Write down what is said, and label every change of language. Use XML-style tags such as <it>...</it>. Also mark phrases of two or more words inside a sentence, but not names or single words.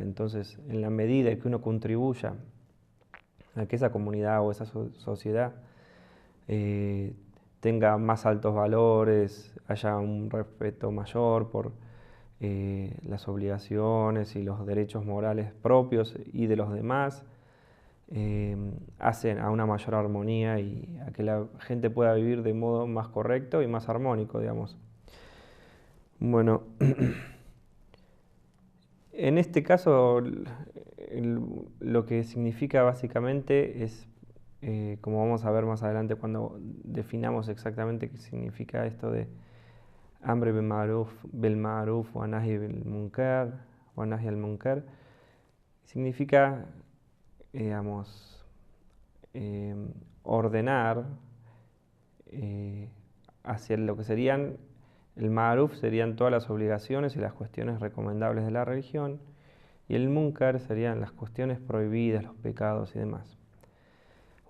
<es>Entonces, en la medida que uno contribuya a que esa comunidad o esa sociedad tenga más altos valores, haya un respeto mayor por las obligaciones y los derechos morales propios y de los demás, hacen a una mayor armonía y a que la gente pueda vivir de modo más correcto y más armónico, digamos. Bueno, en este caso lo que significa básicamente es, como vamos a ver más adelante cuando definamos exactamente qué significa esto de</es> <ar>أمر بالمعروف ونهي المنكر,</ar> <es>significa, digamos, ordenar hacia lo que serían el ma'ruf, serían todas las obligaciones y las cuestiones recomendables de la religión, y el munkar serían las cuestiones prohibidas, los pecados y demás.</es>